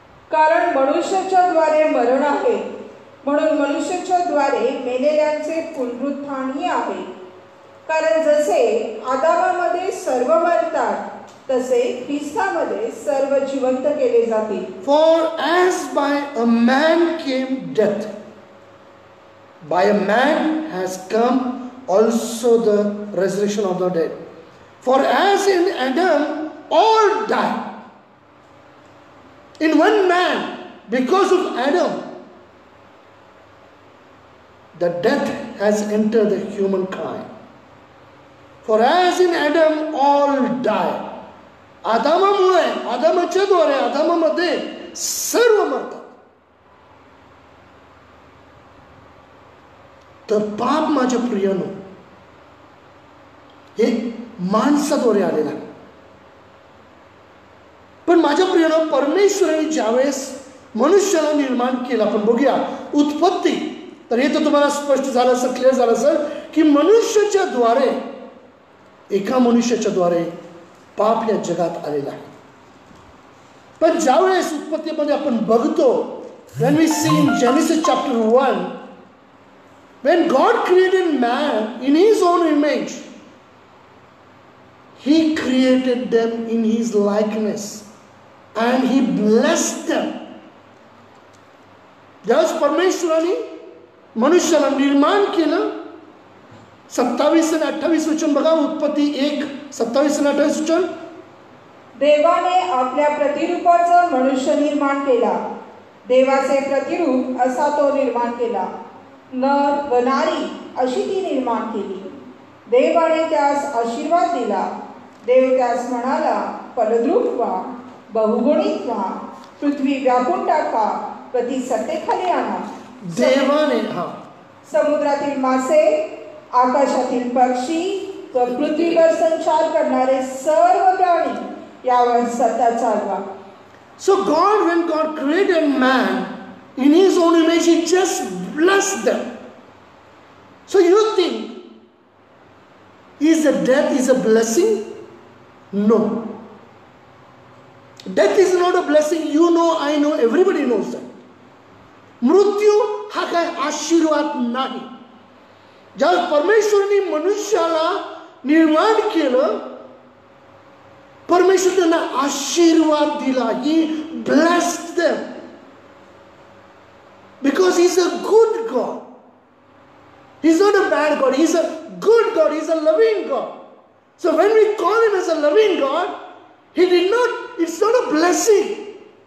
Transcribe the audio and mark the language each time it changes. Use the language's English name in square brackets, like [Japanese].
[Marathi] कारण मनुष्याच्या द्वारे मरण आहे, म्हणून मनुष्याच्या द्वारे मेलेल्यांचे पुनरुत्थानही आहे. कारण जसे आदामामध्ये सर्व मरतात, तसे ख्रिस्तामध्ये सर्व जिवंत केले जातील. [English] For as by a man came death, by a man has come also the resurrection of the dead. For as in Adam all died, in one man, because of Adam, the death has entered the humankind. For as in Adam all died. [Marathi] आदामामुळे, आदामाच्या द्वारे, आदामामध्ये सर्व मरतात. तर पाप माझ्या प्रियानो हे माणसाद्वारे आलेलं आहे. पण माझ्या प्रियानो, परमेश्वराने ज्यावेळेस मनुष्याला निर्माण केलं, आपण बघूया उत्पत्ती, तर हे तर तुम्हाला स्पष्ट झालं असेल, क्लिअर झालं असेल की मनुष्याच्या द्वारे, एका मनुष्याच्या द्वारे पाप या जगात आलेला आहे. पण ज्यावेळेस उत्पत्तीमध्ये आपण बघतो, [English] when we see in Genesis chapter 1, when God created man in his own image, he created them in his likeness and he blessed them. [Marathi] ज्यावेळेस परमेश्वराने मनुष्याला निर्माण केलं, 27 आणि 28 वचन बघा. उत्पत्ती 1 27 आणि 28 वचन. देवाने आपल्या प्रतिरूपाचा मनुष्य निर्माण केला, देवाचे प्रतिरूप असा तो निर्माण केला, नर व नारी अशी ती निर्माण केली. देवाने त्यास आशीर्वाद दिला. देव त्यास म्हणाला, फलद्रूप व्हा, बहुगुणित व्हा, पृथ्वी व्यापून टाका, ती सत्तेखाली आणा. देवाने समुद्रातील मासे, आकाशातील पक्षी व पृथ्वीवर संचार करणारे सर्व प्राणी यावर सत्ता चालवा. [English] So God, when God created man in his own image, he just blessed them. So you think, is the death is a blessing? No. Death is not a blessing. You know, I know, everybody knows that. [Marathi] मृत्यू हा काय आशीर्वाद नाही. ज्या परमेश्वराने मनुष्याला निर्माण केलं, परमेश्वर त्यांना आशीर्वाद दिला. [English] He blessed them because he's a good God. He's not a bad God. He's a good God. He's a loving God. So when we call him as a loving God, it's not a blessing.